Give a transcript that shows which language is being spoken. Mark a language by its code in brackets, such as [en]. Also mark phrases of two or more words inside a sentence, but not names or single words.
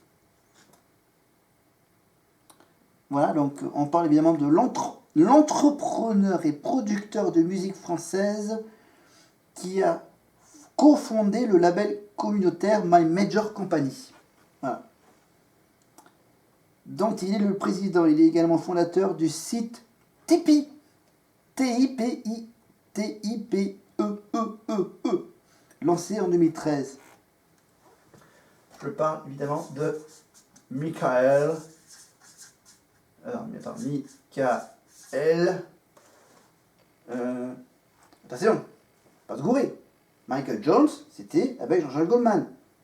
[fr] Voilà, donc on parle évidemment de l'entrepreneur et producteur de musique française qui a cofondé le label communautaire My Major Company. Voilà. Dont il est le président. Il est également fondateur du site Tipeee. Tipeee. T-I-P-E-E-E-E. Lancé en 2013. Je parle évidemment de Michael. Alors, attends, Michael. Attention, pas se gourer. Michael Jones, c'était avec Jean-Jacques Goldman.